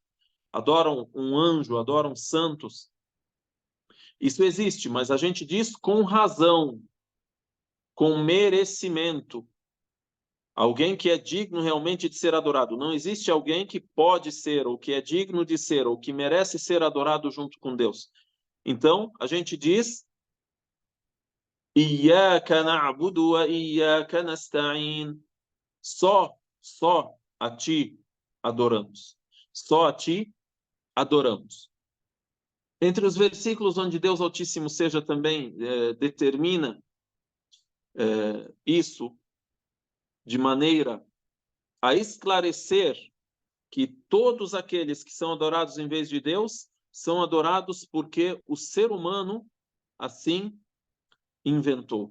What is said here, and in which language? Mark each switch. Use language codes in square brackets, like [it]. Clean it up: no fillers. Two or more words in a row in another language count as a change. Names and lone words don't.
[pt] Adoram um anjo, adoram santos. Isso existe, mas a gente diz com razão, com merecimento. Alguém que é digno realmente de ser adorado. Não existe alguém que pode ser, ou que é digno de ser, ou que merece ser adorado junto com Deus. Então, a gente diz [ar] إياك نعبد وإياك نستعين. [pt] Só a ti adoramos. Só a ti adoramos. Entre os versículos onde Deus Altíssimo seja também determina isso de maneira a esclarecer que todos aqueles que são adorados em vez de Deus são adorados porque o ser humano assim inventou.